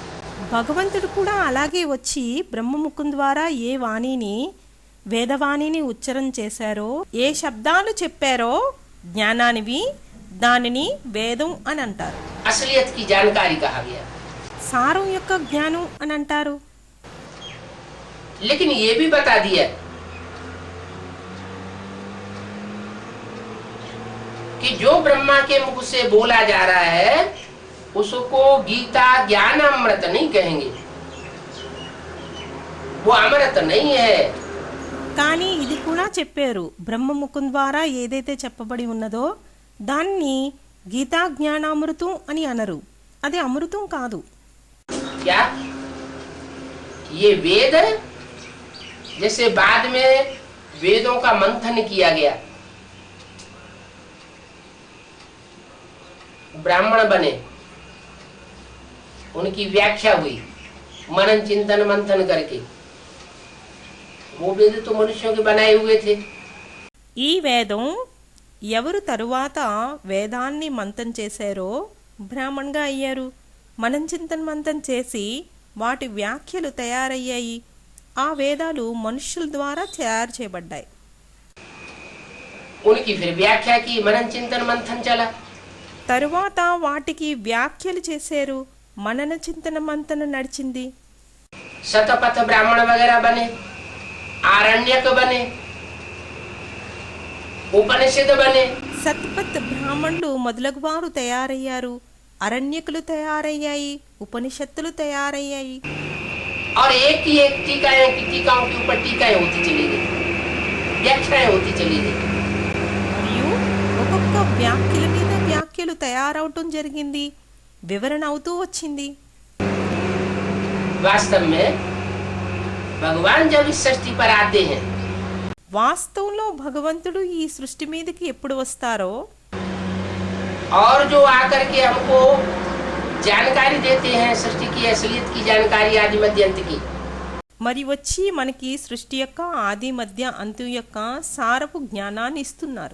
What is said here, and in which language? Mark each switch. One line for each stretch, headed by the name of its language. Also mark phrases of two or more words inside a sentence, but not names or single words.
Telugu: భగవంతుడు కూడా అలాగే వచ్చి బ్రహ్మముఖం ద్వారా ఏ వాణిని వేదవాణిని ఉచ్చరణ చేశారో, ఏ శబ్దాలు చెప్పారో జ్ఞానానివి, దానిని వేదం అని అంటారు.
Hindi: असलियत की जानकारी कहा गया।
Telugu: సారం యొక్క జ్ఞానం అని అంటారు.
Hindi: लेकिन ये भी बता दिया कि जो ब्रह्मा के मुख से बोला जा रहा है उसको गीता ज्ञान अमृत नहीं कहेंगे, वो अमृत नहीं है।
Telugu: కానీ ఇది కూడా చెప్పారు, బ్రహ్మముఖం ద్వారా ఏదైతే చెప్పబడి ఉన్నదో దాన్ని గీతా జ్ఞానామృతం అని అనరు, అది అమృతం కాదు.
Hindi: क्या ये वेद जैसे बाद में वेदों का मंथन किया गया, ब्राह्मण बने, उनकी व्याख्या हुई मनन चिंतन मंथन करके, वो वेद तो मनुष्यों के बनाए हुए थे।
Telugu: ఈ వేదం ఎవరు తరువాత వేదాన్ని మంతం చేశారో బ్రాహ్మణ్గా అయ్యారు, మనం చింతన మంతం చేసి వాటి వ్యాఖ్యలు తయారయ్యాయి. ఆ వేదాలు మనుష్యుల ద్వారా తయారు చేయబడ్డాయి.
Hindi: उनकी फिर व्याख्या की, मनन चिंतन मंथन चला।
Telugu: తరువాత వాటికి వ్యాఖ్యలు చేశారు, మనన చింతన మంతన నడిచింది.
Hindi: शतपथ ब्राह्मण वगैरह बने, आरण्यक बने, उपनिषद बने।
Telugu: సత్పత్ బ్రాహ్మణులు మొదలగు వారు తయారయ్యారు, అరణ్యకులు తయారయ్యాయి, ఉపనిషత్తులు తయారయ్యాయి.
Hindi: और एक ही एक टीकाएं की टीकाओं के ऊपर टीकाएं होती चली गई, व्याख्याएं होती चली गई।
Telugu: మరియు ఒక్కొక్క వ్యాఖ్యల మీద వ్యాఖ్యలు తయారవటం జరిగింది, వివరణ అవుతూ వచ్చింది.
Hindi: वास्तव में भगवान जब इस सृष्टि पर आते हैं,
Telugu: వాస్తవంలో భగవంతుడు ఈ సృష్టి మీదకి ఎప్పుడు వస్తారో
Hindi: और जो आकर के हमको जानकारी देते हैं सृष्टि की असलियत की जानकारी आदि मध्य अंत की,
Telugu: మరి వచ్చి మనకి సృష్టి యొక్క ఆది మధ్య అంత్యం యొక్క సారపు జ్ఞానాన్ని ఇస్తున్నారు.